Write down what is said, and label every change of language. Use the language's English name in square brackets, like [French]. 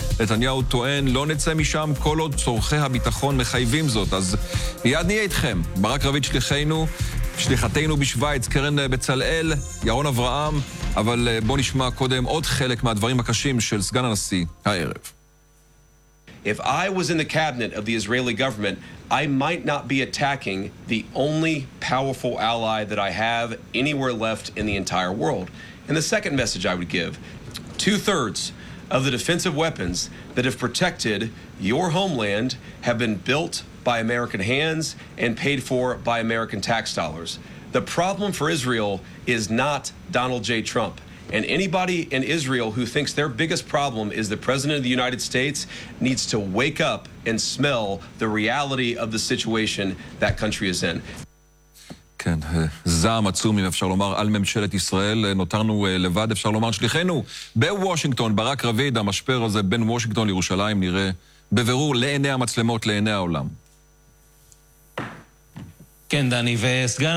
[Hebrew] נתניהו טוען, לא נצא משם כל עוד צורכי הביטחון מחייבים זאת. אז יד נהיה איתכם. ברק רביד שליחנו, שליחתנו בשוויץ, קרן בצלאל, ירון אברהם. אבל בוא נשמע קודם עוד חלק מהדברים הקשים של סגן הנשיא הערב. [English] If I was in the cabinet of the Israeli government, I might not be attacking the only powerful ally that I have anywhere left in the entire world. And the second message I would give, 2/3 of the defensive weapons that have protected your homeland have been built by American hands and paid for by American tax dollars. The problem for Israel is not Donald J. Trump. And anybody in Israel who thinks their biggest problem is the president of the United States needs to wake up and smell the reality of the situation that country is in. [Hebrew] כן, זעם עצום, אם אפשר לומר, על ממשלת ישראל. נותרנו לבד, אפשר לומר, שליחנו בוושינגטון, ברק רביד, המשפר הזה בין וושינגטון לירושלים, נראה בבירור לעיני המצלמות, לעיני העולם. כן, דני, וסגן